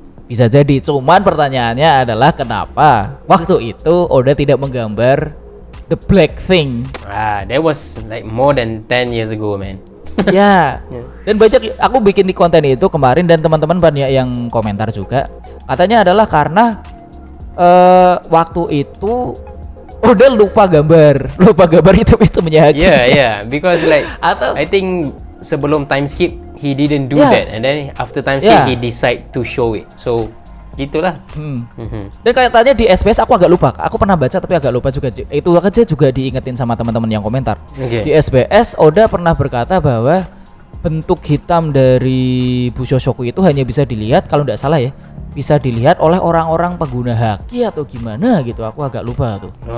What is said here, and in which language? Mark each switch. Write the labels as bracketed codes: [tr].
[id] Bisa jadi, cuman pertanyaannya adalah kenapa waktu itu Oda tidak menggambar [en] the black thing. That was like more than 10 years ago, man. [id] Ya. Dan banyak aku bikin di konten itu kemarin dan teman-teman banyak yang komentar juga. Katanya adalah karena waktu itu Oda lupa gambar itu menyahaki. [en] Yeah, because like I think sebelum time skip he didn't do that, and then after time skip he decide to show it. [id] So itulah. Dan kayaknya di SBS aku agak lupa. Aku pernah baca tapi agak lupa juga. Itu aja juga diingetin sama teman-teman yang komentar. Di SBS Oda pernah berkata bahwa bentuk hitam dari Busoshoku itu hanya bisa dilihat, kalau tidak salah ya, bisa dilihat oleh orang-orang pengguna haki atau gimana gitu. Aku agak lupa tuh.